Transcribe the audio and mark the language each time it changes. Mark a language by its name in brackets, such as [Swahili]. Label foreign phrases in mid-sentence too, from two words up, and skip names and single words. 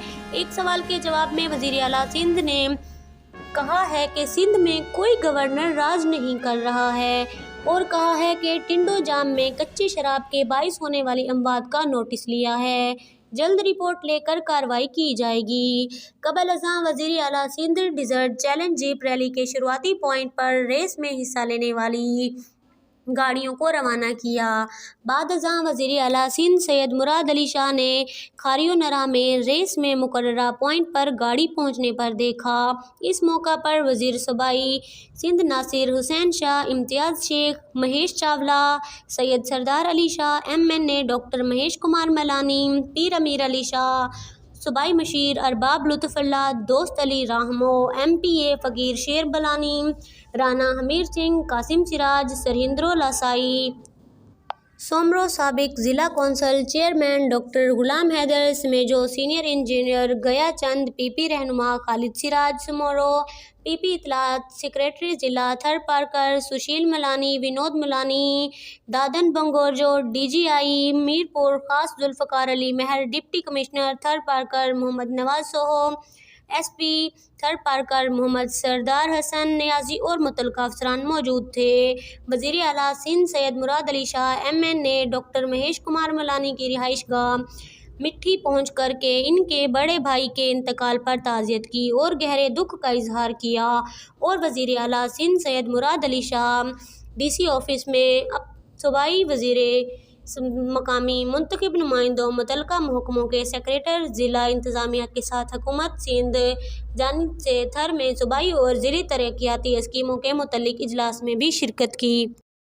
[Urdu] ایک سوال کے جواب میں وزیر اعلیٰ سندھ نے کہا ہے کہ سندھ میں کوئی گورنر راج نہیں کر رہا ہے اور کہا ہے کہ ٹنڈو جام میں کچی شراب کے باعث ہونے والی اموات کا نوٹس لیا ہے، جلد رپورٹ لے کر کارروائی کی جائے گی. قبل ازیں وزیر اعلیٰ سندھ ڈیزرٹ چیلنج جیپ ریلی کے شروعاتی پوائنٹ پر ریس میں حصہ لینے والی گاڑیوں کو روانہ کیا. بعد ازیں وزیر اعلیٰ سندھ سید مراد علی شاہ نے کھاریو نرا میں ریس میں مقررہ پوائنٹ پر گاڑی پہنچنے پر دیکھا. اس موقع پر وزیر صوبائی سندھ ناصر حسین شاہ، امتیاز شیخ، مہیش چاولہ، سید سردار علی شاہ، MNA ڈاکٹر مہیش کمار ملانی، پیر امیر علی شاہ، صوبائی مشیر ارباب لطف اللہ، دوست علی راہمو، MPA فقیر شیر بلانی، رانا ہمیر سنگھ، قاسم سراج، سرہندرو لاسائی, سومرو سابق ضلع [English] council chairman [Urdu] ڈاکٹر غلام حیدر سمیجو, [English] senior engineer [Urdu] گیا چند، PP رہنما خالد سراج سمورو، PP اطلاعات سیکریٹری ضلع تھر پارکر سشیل ملانی، ونود ملانی، دادن بنگورجو، DGI میرپور خاص ذوالفقار علی مہر, [English] deputy commissioner [Urdu] تھر پارکر محمد نواز سوہو، SP تھر پارکر محمد سردار حسن نیازی اور متعلق افسران موجود تھے. وزیر اعلیٰ سندھ سید مراد علی شاہ MNA ڈاکٹر مہیش کمار ملانی کی رہائش گاہ مٹھی پہنچ کر کے ان کے بڑے بھائی کے انتقال پر تعزیت کی اور گہرے دکھ کا اظہار کیا اور وزیر اعلیٰ سندھ سید مراد علی شاہ DC آفس میں اب صوبائی وزیر مقامی منتخب نمائندوں متعلقہ محکموں کے سیکریٹری ضلع انتظامیہ کے ساتھ حکومت سندھ جانب سے تھر میں صوبائی اور ضلعی ترقیاتی اسکیموں کے متعلق اجلاس میں بھی شرکت کی.